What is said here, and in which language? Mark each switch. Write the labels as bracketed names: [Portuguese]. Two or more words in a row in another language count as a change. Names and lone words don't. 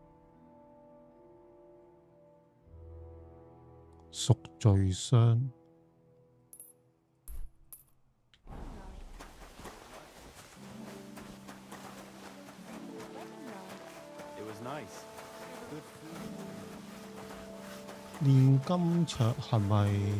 [Cantonese] 贖罪箱。 [English] It was nice. Good food. [Cantonese] 煉金桌係咪？